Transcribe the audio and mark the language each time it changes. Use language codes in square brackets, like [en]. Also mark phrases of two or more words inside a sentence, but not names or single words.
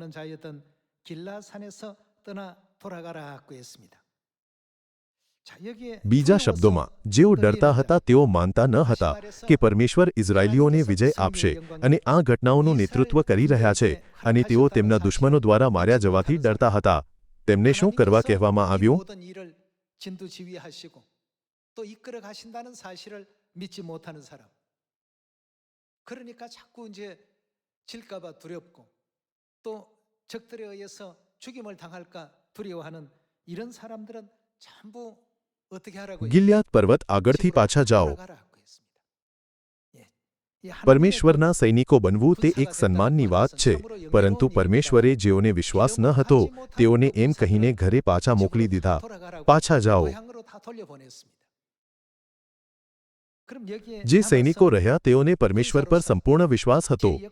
[gu] બીજા શબ્દોમાં, જેઓ ડરતા હતા તેઓ માનતા ન હતા કે પરમેશ્વર ઇઝરાયેલીઓને વિજય આપશે અને આ ઘટનાઓનું નેતૃત્વ કરી રહ્યા છે, અને તેઓ તેમના દુશ્મનો દ્વારા માર્યા જવાથી ડરતા હતા। તેમને શું કરવા કહેવામાં આવ્યું? [ko] 또 이끌어 가신다는 사실을 믿지 못하는 사람. 그러니까 자꾸 이제 질까봐 두렵고 또 적들에 의해서 죽임을 당할까 두려워하는 이런 사람들은 전부 어떻게 하라고? [gu] ગિલ્યાદ પર્વત આગળથી પાછા જાઓ। પરમેશ્વરના સૈનિકો બનવું તે એક સન્માનની વાત છે, પરંતુ પરમેશ્વરે જેઓને વિશ્વાસ ન હતો તેઓને એમ કહીને ઘરે પાછા મોકલી દીધા, પાછા જાઓ। જે સૈનિકો રહ્યા તેઓને પરમેશ્વર પર સંપૂર્ણ વિશ્વાસ હતો।